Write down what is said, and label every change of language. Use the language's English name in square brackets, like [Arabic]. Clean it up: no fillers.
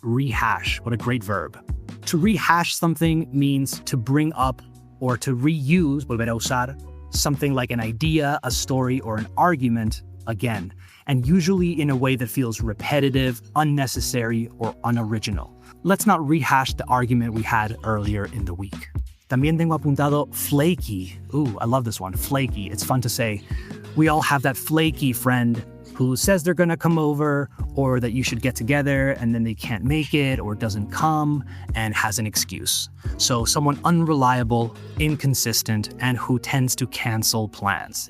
[English] Rehash, what a great verb. To rehash something means to bring up or to reuse, [Spanish] volver a usar, [English] something like an idea, a story, or an argument again, and usually in a way that feels repetitive, unnecessary, or unoriginal. Let's not rehash the argument we had earlier in the week. [Spanish] También tengo apuntado flaky. [English] Ooh, I love this one, flaky. It's fun to say. We all have that flaky friend who says they're gonna come over or that you should get together and then they can't make it or doesn't come and has an excuse. So someone unreliable, inconsistent, and who tends to cancel plans.